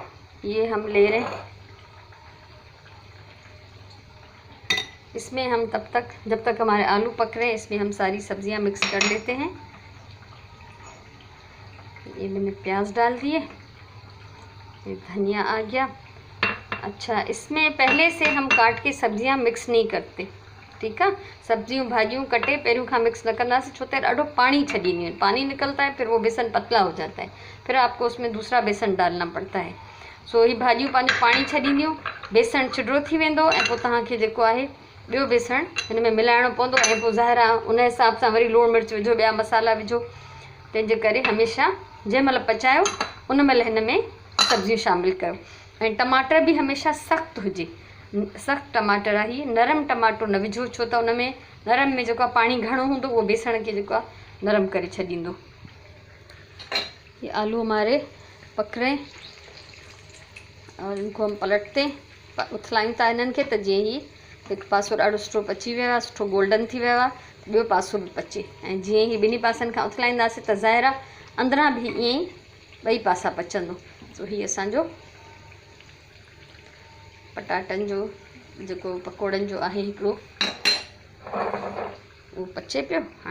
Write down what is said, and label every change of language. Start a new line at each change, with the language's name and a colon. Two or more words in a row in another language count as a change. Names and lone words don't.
Hindi: ये हम ले रहे हैं, इसमें हम तब तक, जब तक हमारे आलू पक रहे हैं, इसमें हम सारी सब्जियां मिक्स कर लेते हैं। ये मैंने प्याज डाल दिए, ये धनिया आ गया। अच्छा, इसमें पहले से हम काट के सब्जियां मिक्स नहीं करते, ठीक है।
Sindhi: सब्जियों भाजियों कटे पहिरियों खां मिक्स न कंदासीं, छो त ॾाढो पानी छॾींदियूं आहिनि,
Hindi: पानी निकलता है, फिर वो बेसन पतला हो जाता है, फिर आपको उसमें दूसरा बेसन डालना पड़ता है।
Sindhi: सो ही भाजियूं पंहिंजो पानी छॾींदियूं, बेसन छिॾो थी वेंदो ऐं पोइ तव्हांखे जेको आहे ॿियो बेसण हिन में मिलाइणो पवंदो। ऐं पोइ ज़ाहिर आहे उन हिसाब सां वरी लूणु मिर्च विझो, ॿिया मसाला विझो। तंहिंजे करे हमेशह जंहिं महिल पचायो उन महिल हिन में सब्जियूं शामिलु कयो। ऐं टमाटर बि हमेशह सख़्तु हुजे, सख़्तु टमाटर आहे, नरम टमाटो न विझो, छो त उन में नरम में जेको आहे पाणी घणो हूंदो, उहो बेसण खे जेको आहे नरम करे छॾींदो।
Hindi: ये आलू हमारे पक रहे और इनको हम पलटते
Sindhi: उथलायूं था इन्हनि खे, त जीअं ही हिकु पासो ॾाढो सुठो पची वियो आहे, सुठो गोल्डन थी वियो आहे, ॿियो पासो बि पचे। ऐं जीअं ही ॿिन्ही पासनि खां उथलाईंदासीं त ज़ाहिर आहे अंदरां बि ईअं ई ॿई पासा पचंदो। सो हीअ असांजो पटाटनि जो जेको पकोड़नि जो आहे हिकिड़ो उहो पचे पियो।